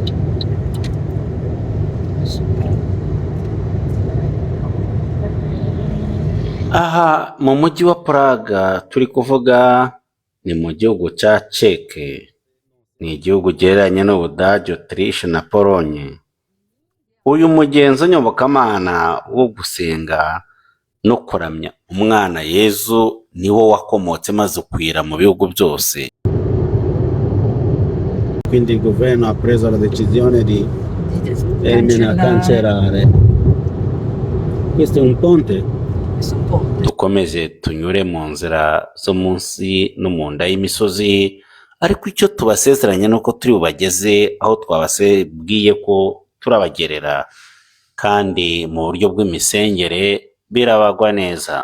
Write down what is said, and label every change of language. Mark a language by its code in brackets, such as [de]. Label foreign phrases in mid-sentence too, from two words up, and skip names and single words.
[rw] Aha mu mujyi wa Prague turi kuvuga ni mu gihugu cya Czech, ni igihugu gihereranye n'Ubudage, Autriche na Polonye. Uyu mugenzo nyobokamana wo gusenga no kuramya umwana Yezu niwo wakomotse maze ukwira mu bihugu byose. [it] Quindi il governo ha preso la decisione di cancellare. Questo è un ponte? [rw] Dukomeze tunyure mu nzira zo munsi no mu nda y'imisozi, ariko icyo tubasezeranya ni uko turi bubageze aho twabasabwiye ko turabagerera, kandi mu buryo bw'imisengere birabagwa neza.